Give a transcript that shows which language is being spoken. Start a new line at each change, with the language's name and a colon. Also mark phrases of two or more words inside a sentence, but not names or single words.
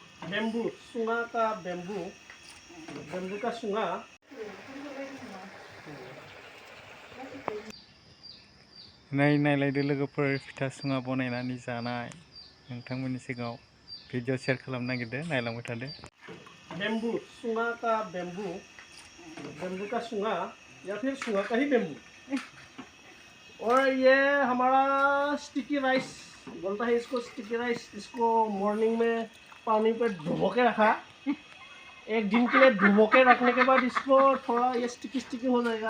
Hindi: बेम्बू सुंगा का बेम्बू का सुंगा
Bodo: नायलायदो लोगोफोर फिथा सुङा बनायनानै जानाय नोंथांमोननि सिगाङाव भिडिअ शेयार खालामनो नागिरदों नायलांबाय थादो।
Hindi: बेम्बू सुंगा का बेम्बू का सुंगा या फिर सुंगा का ही बेम्बू। और ये हमारा
English: sticky rice
Hindi: बोलता है इसको,
English: sticky rice.
Hindi: इसको मॉर्निंग में पानी पे डुबो के रखा, एक दिन के लिए डुबो के रखने के बाद इसको थोड़ा ये स्टिकी हो जाएगा।